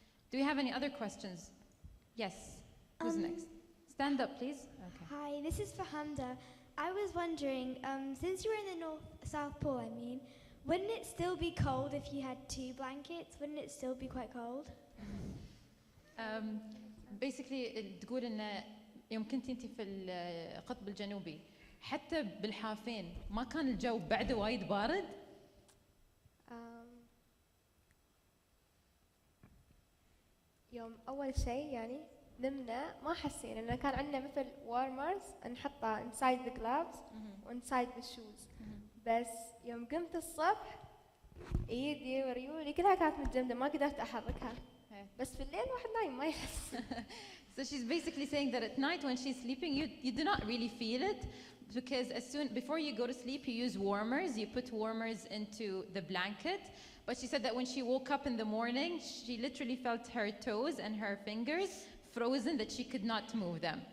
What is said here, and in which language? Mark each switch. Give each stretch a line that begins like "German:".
English: Do we have any other questions? Yes. Who's next? Stand up, please. Okay. Hi, this is for Hamda. I was wondering, since you're in the South Pole, I mean, wouldn't it still be cold if you had 2 blankets? Wouldn't it still be quite cold?
Arabic: Basically تقول إن يوم كنت أنت في القطب الجنوبي حتى بالحافين ما كان الجو بعده وايد بارد؟ يوم أول شيء يعني نمنا ما حسينا لأن كان عندنا مثل warmers نحطها
English: inside the gloves
Arabic: و
English: inside the shoes.
Arabic: بس يوم قمت الصبح ايدي وريولي كلها كانت متجمدة ما قدرت أحركها. بس في الليل واحد نايم ما يحس.
English: So she's basically saying that at night when she's sleeping, you do not really feel it because before you go to sleep, you use warmers. You put warmers into the blanket. But she said that when she woke up in the morning, she literally felt her toes and her fingers frozen, that she could not move them.